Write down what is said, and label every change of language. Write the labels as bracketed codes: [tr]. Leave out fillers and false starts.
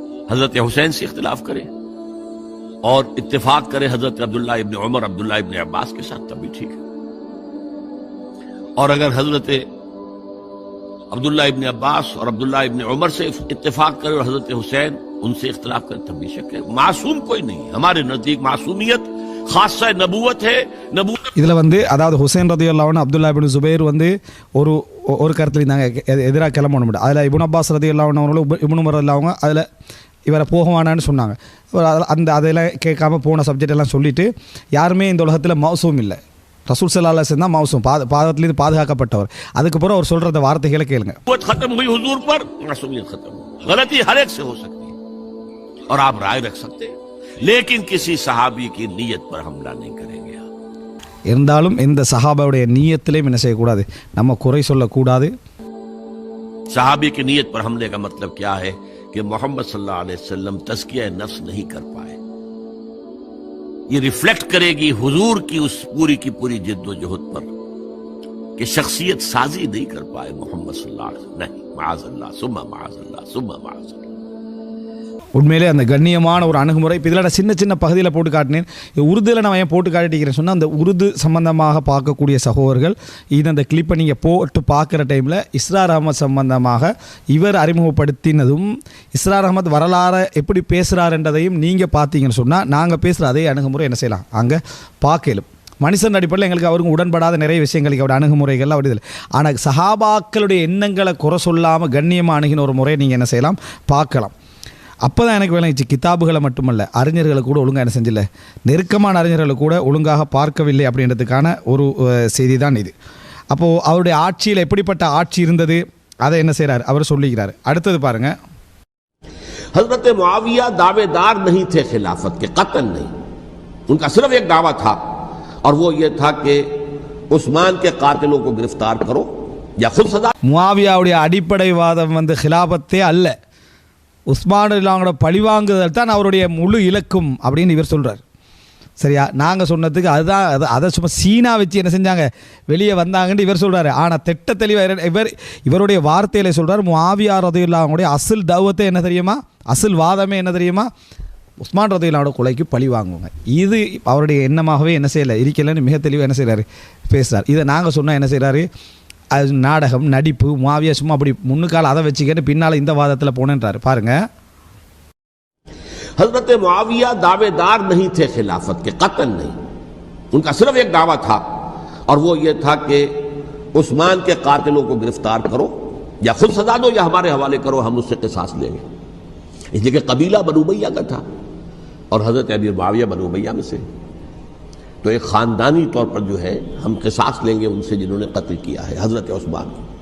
[hi] हजरत हुसैन से इख्तिलाफ करे और इत्तेफाक करे हजरत अब्दुल्ला इब्न उमर, अब्दुल्ला इब्न अब्बास के साथ, तब भी ठीक है. और अगर हजरत अब्दुल्ला इब्न अब्बास और अब्दुल्ला इब्न उमर से इत्तेफाक करे और हजरत हुसैन उनसे इख्तिलाफ करे, तब भी शक है. मासूम कोई नहीं है. हमारे नजदीक मासूमियत खासा नबूवत है. नबूवत [ta] இதில் அதாவது ஹுசைன் ரலியல்லாஹு அன்ஹு அப்துல்லா இப்னு சுபைர் ஒரு கருத்தில் இருந்தாங்க, எதிராக கிளம்ப முடியும். அதில் இப்னு அப்பாஸ் ரலியல்லாஹு அன்ஹு அவங்களும் இப்னு உமர் ரலியல்லாஹு அதில் இவரை போகவானான்னு சொன்னாங்க. அதெல்லாம் கேட்காம போன சப்ஜெக்ட் எல்லாம் சொல்லிட்டு யாருமே இந்த உலகத்தில் மௌசூம் இல்லை. ரசூல் ஸல்லல்லாஹு அலைஹி வஸல்லம் தான் மௌசூம், பாதத்திலிருந்து பாதுகாக்கப்பட்டவர். அதுக்கப்புறம் அவர் சொல்கிற வார்த்தைகளை கேளுங்க. [hi] खत्म हुई हुजूर पर, मासूमियत खत्म. गलती हर एक से हो सकती है और आप राय रख सकते हैं, लेकिन किसी सहाबी की नीयत पर हमला नहीं करेंगे. [ta] இருந்தாலும் இந்த சஹாபாவுடைய நியத்திலையும் என்ன செய்யக்கூடாது, நம்ம குறை சொல்லக்கூடாது. [hi] सहाबी की नीयत पर हमले का मतलब क्या है कि मोहम्मद सल्लल्लाहु अलैहि वसल्लम तज़किया नफ्स नहीं कर पाए. ये रिफ्लेक्ट करेगी हुजूर की उस पूरी की पूरी जिद्दोजहद पर कि शख्सियत साजी नहीं कर पाए मोहम्मद सल्लल्लाहु अलैहि वसल्लम. नहीं, माअज़ल्लाह सुम्मा माअज़ल्लाह सुम्मा माअज़ल्लाह. [ta] உண்மையிலே அந்த கண்ணியமான ஒரு அணுகுமுறை. இப்போ இதில் சின்ன சின்ன பகுதியில் போட்டு காட்டினேன். உருதுல நான் ஏன் போட்டு காட்டிக்கிறேன்னு சொன்னால், அந்த உருது சம்பந்தமாக பார்க்கக்கூடிய சகோதரர்கள் இது அந்த கிளிப்பை நீங்கள் போட்டு பார்க்குற டைமில் இஸ்ரார் அஹமத் சம்பந்தமாக இவர் அறிமுகப்படுத்தினதும் இஸ்ரார் அஹமத் வரலாறு எப்படி பேசுகிறாருன்றதையும் நீங்கள் பார்த்தீங்கன்னு சொன்னால், நாங்கள் பேசுகிற அதே அணுகுமுறை என்ன செய்யலாம் அங்கே பார்க்கலும். மனுஷன் அடிப்படையில் எங்களுக்கு அவருக்கு உடன்படாத நிறைய விஷயங்களுக்கு அவருடைய அணுகுமுறைகள் அப்படி இல்லை. ஆனால் சஹாபாக்களுடைய எண்ணங்களை குறை சொல்லாமல் கண்ணியமாக அணுகின ஒரு முறையை நீங்கள் என்ன செய்யலாம், பார்க்கலாம். அப்போ தான் எனக்கு விளங்கிச்சு, கிதாபுகளை மட்டுமல்ல அறிஞர்களை கூட ஒழுங்காக என்ன செஞ்சில்லை, நெருக்கமான அறிஞர்களை கூட ஒழுங்காக பார்க்கவில்லை அப்படின்றதுக்கான ஒரு செய்தி தான் இது. அப்போது அவருடைய ஆட்சியில் எப்படிப்பட்ட ஆட்சி இருந்தது அதை என்ன செய்கிறார் அவர் சொல்லிக்கிறார். அடுத்தது பாருங்கள். [hi] हजरत मुआविया दावेदार नहीं थे खिलाफत के, कतल नहीं, उनका सिर्फ एक दावा था और वो ये था कि उस्मान के कातिलों को गिरफ्तार करो या खुद सजा. [ta] முஆவியாவுடைய அடிப்படை வாதம் खिलाफத்தே அல்ல, உஸ்மான் ரலியல்லாஹு பழிவாங்குதல் தான் அவருடைய முழு இலக்கும் அப்படின்னு இவர் சொல்கிறார். சரியா, நாங்கள் சொன்னதுக்கு அதுதான் அதை சும்மா சீனா வச்சு என்ன செஞ்சாங்க வெளியே வந்தாங்கன்னு இவர் சொல்கிறாரு. ஆனால் திட்ட தெளிவாக இவருடைய வார்த்தையில் சொல்கிறார், முஆவியா ரலியல்லாஹு அன்ஹுடைய அசல் தௌவத்தை என்ன தெரியுமா, அசல் வாதமே என்ன தெரியுமா, உஸ்மான் ரலியல்லாஹு கொலைக்கு பழி வாங்குவாங்க. இது அவருடைய எண்ணமாகவே என்ன செய்யலை இருக்கலன்னு மிக தெளிவாக என்ன செய்கிறாரு பேசுகிறார். இதை நாங்கள் சொன்னால் என்ன செய்கிறாரு, அது நாடகம் நடிப்பு, முஆவியா சும்மா அப்படி முன்னுக்கால அதை வச்சுக்கிட்டு பின்னால் இந்த வாதத்தில் போனேன்றாரு. பாருங்கள். [hi] हजरत मुआविया दावेदार नहीं थे खिलाफत के, कतल नहीं, उनका सिर्फ एक दावा था और वो ये था कि उस्मान के कातिलों को गिरफ्तार करो या खुद सजा दो या हमारे हवाले करो, हम उससे क़िसास लेंगे. इसलिए कि कबीला बनु उमय्या का था और हजरत अमीर मुआविया बनु उमय्या में से, तो एक ख़ानदानी तौर पर जो है हम क़िसास लेंगे उनसे जिन्होंने कत्ल किया है हजरत उस्मान.